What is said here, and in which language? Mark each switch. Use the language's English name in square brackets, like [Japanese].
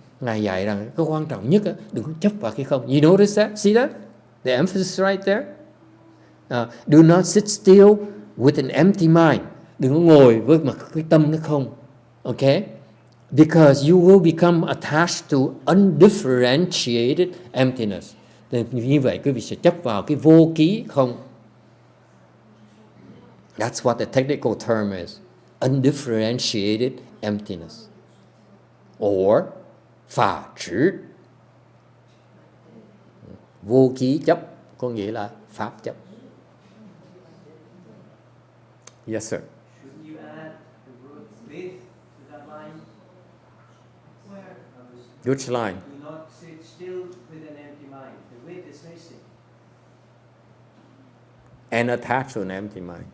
[Vietnamese] Ngài dạy rằng cái quan trọng nhất đừng có chấp vào cái không. [English] You notice that? See that? The emphasis right there. Do not sit still with an empty mind. [Vietnamese] Đừng có ngồi với một cái tâm nó không. [English] Okay? Because you will become attached to undifferentiated emptiness. [Vietnamese] Như vậy quý vị sẽ chấp vào cái vô ký không. [English] That's what the technical term is. Undifferentiated emptiness. [Vietnamese] Or phà trữ. Vô ký chấp có nghĩa là pháp chấp. [English] Yes, sir. Should you add the word with to that line? Which line? Do not sit still with an empty mind. The with is missing. And attached to an empty mind.